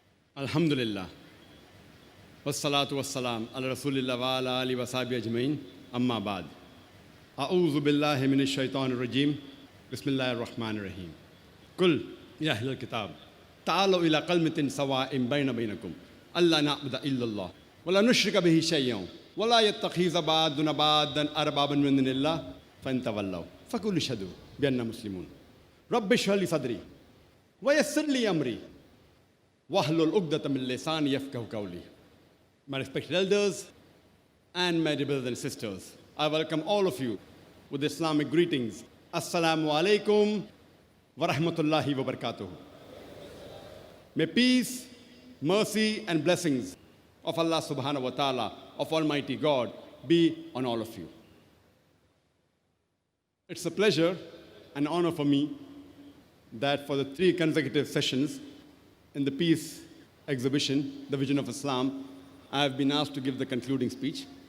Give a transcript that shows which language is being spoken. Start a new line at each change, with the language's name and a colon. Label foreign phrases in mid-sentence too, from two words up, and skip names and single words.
Arabic: الحمد لله. صلاة سلام رسول الله وآله وأصحابه أجمعين، أما بعد. بالله من الشيطان الرجيم. بسم الله الرحيم. قل يا أهل الكتاب تعالوا إلى كلمة سواء بينكم ألا نعبد إلا الله ولا نشرك به شيئا ولا يتخذ بعض دون أربابا من دون الله فإن تولوا فقولوا اشهد بأنا مسلمون. رب اشرح لي صدري ويسر لي أمري واحلل عقدة من لساني يفقهوا قولي.
English: My respected elders and my dear brothers and sisters, I welcome all of you with Islamic greetings.
Arabic: السلام عليكم ورحمة الله وبركاته.
English: May peace, mercy and blessings of
Arabic: الله سبحانه وتعالى,
English: of Almighty God, be on all of you. It's a pleasure and honor for me that for the 3 consecutive sessions in the peace exhibition, The Vision of Islam, I have been asked to give the concluding speech.